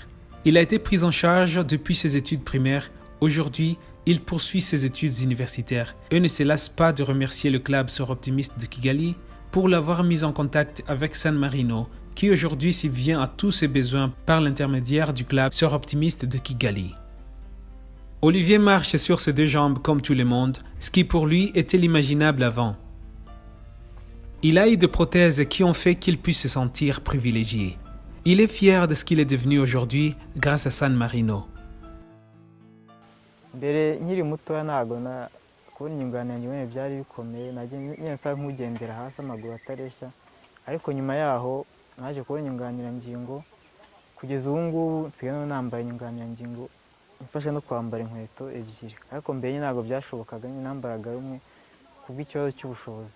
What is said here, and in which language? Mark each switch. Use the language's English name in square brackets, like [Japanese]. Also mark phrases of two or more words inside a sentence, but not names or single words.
[French] Il a été pris en charge depuis ses études primaires. Aujourd'hui, il poursuit ses études universitaires et ne se lasse pas de remercier le club soroptimiste de Kigali pour l'avoir mis en contact avec San Marino, qui aujourd'hui subvient à tous ses besoins par l'intermédiaire du club soroptimiste de Kigali. Olivier marche sur ses 2 jambes comme tout le monde, ce qui pour lui était l'imaginable avant. Il a eu des prothèses qui ont fait qu'il puisse se sentir privilégié. Il est fier de ce qu'il est devenu aujourd'hui grâce à San Marino. [Kinyarwanda] Mbere nkiri mutoya ntago kubona inyunganirangingo byari bikomeye, nagiye nsa nk'ugendera hasi amaguru atareshya, ariko nyuma yaho naje kubona inyunganirangingo, kugeza ubu ngubu nsigaye nambaye inyunganirangingo mfasha no kwambara inkweto ebyiri ariko mbere ntabwo byashobokaga nambaraga rumwe kubw'ikibazo cy'ubushobozi.